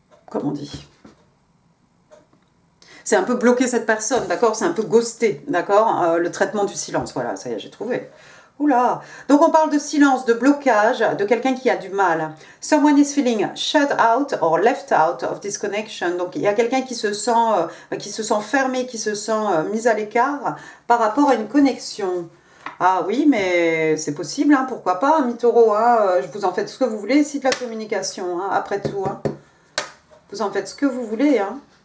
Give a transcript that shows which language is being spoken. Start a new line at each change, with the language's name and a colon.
French: comment on dit? C'est un peu bloquer cette personne, d'accord? C'est un peu ghoster, d'accord? Le traitement du silence, voilà, ça y est, j'ai trouvé. Oula! Donc on parle de silence, de blocage, de quelqu'un qui a du mal.
English: Someone is feeling shut out or left out of this connection.
French: Donc il y a quelqu'un qui se sent fermé, qui se sent mis à l'écart par rapport à une connexion. Ah oui, mais c'est possible, hein, pourquoi pas, mi-taureau, hein, vous en faites ce que vous voulez, ici de la communication, hein, après tout. Hein. Vous en faites ce que vous voulez, hein.